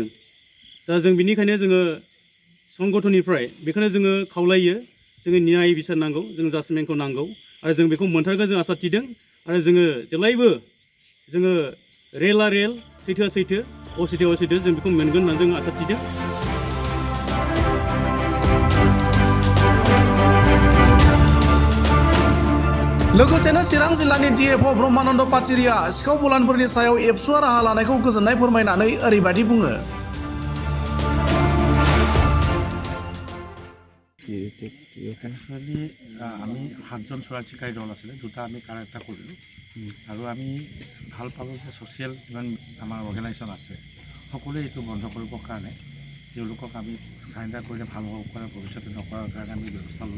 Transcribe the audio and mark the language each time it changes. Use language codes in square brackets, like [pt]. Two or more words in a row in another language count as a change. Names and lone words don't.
[brx] दा जों बिनिखायनो जोङो संगठननिफ्राय बेखौनो जोङो खावलायो जोङो न्याय बिसार नांगौ जों जास्टिसमेन्टखौ नांगौ आरो जों बेखौ मोनथारगोन जों आसा थिदों आरो जोङो जेब्लायबो जोङो रेलआ रेल सैथोआ सैथो असैथोआ असैथो जों बेखौ मोनगोन होननानै जों आसा थिदों। लोगोसेनो चिरां जिल्लानि DFO ब्रह्मानन्द पाटिरिया सिखाव फलानफोरनि सायाव एबसुआ राहा लानायखौ गोजोननाय फोरमायनानै ओरैबायदि बुङो। [as] একচুৱেলি আমি 7জন চোৰাং চিকাৰী দল আছিলে, দুটা আমি কাৰেক্টাৰ কৰিলোঁ আৰু আমি ভাল পালোঁ যে ছ'চিয়েল যিমান আমাৰ অৰ্গেনাইজেশ্যন আছে সকলোৱে এইটো বন্ধ কৰিবৰ কাৰণে তেওঁলোকক আমি সাৰেণ্ডাৰ কৰিলে ভাল হ'ব পাৰে ভৱিষ্যতে নকৰাৰ কাৰণে আমি ব্যৱস্থা লওঁ।